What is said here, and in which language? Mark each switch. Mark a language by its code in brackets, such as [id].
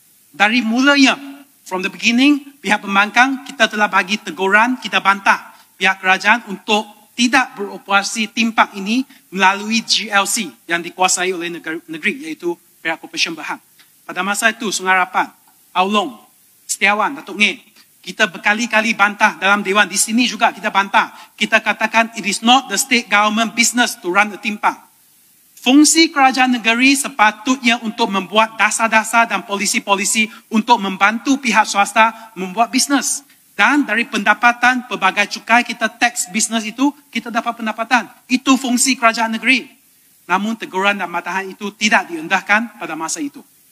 [ms] Dari mulanya, [en] from the beginning, [ms] pihak pembangkang kita telah bagi teguran, kita bantah pihak kerajaan untuk tidak beroperasi timpak ini melalui GLC yang dikuasai oleh negeri, iaitu pihak Corporation Berhad. Pada masa itu, Sungai Rapat, Aulong, Setiawan, Datuk Ngeh, kita berkali-kali bantah dalam Dewan. Di sini juga kita bantah. Kita katakan [en] it is not the state government business to run a timpak. [ms] Fungsi kerajaan negeri sepatutnya untuk membuat dasar-dasar dan polisi-polisi untuk membantu pihak swasta membuat bisnes. Dan dari pendapatan pelbagai cukai kita tax bisnes itu, kita dapat pendapatan. Itu fungsi kerajaan negeri. Namun teguran dan bantahan itu tidak diendahkan pada masa itu.